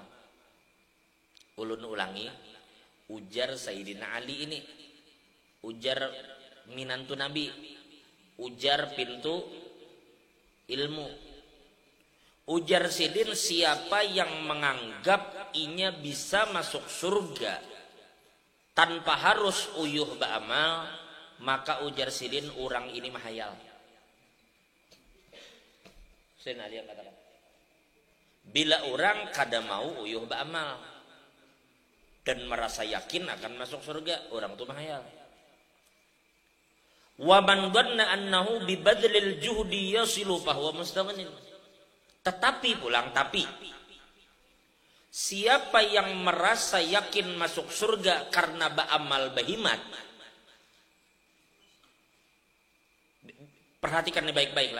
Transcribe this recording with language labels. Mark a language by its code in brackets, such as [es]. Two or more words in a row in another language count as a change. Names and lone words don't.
[bjn] Ulun ulangi, ujar Sayyidina Ali ini, ujar minantu Nabi, ujar pintu ilmu, ujar sidin siapa yang menganggap inya bisa masuk surga tanpa harus uyuh ba'amal, maka ujar sidin orang ini mahayal. Sayyidina Ali katakan, bila orang kada mau uyuh ba'amal dan merasa yakin akan masuk surga, orang itu mahayal. [ar] ومن ظن أنه ببذل الجهد يصل فهو مستغن. [bjn] Tetapi pulang tapi siapa yang merasa yakin masuk surga karena ba'amal bahimat, perhatikan ini baik-baiklah.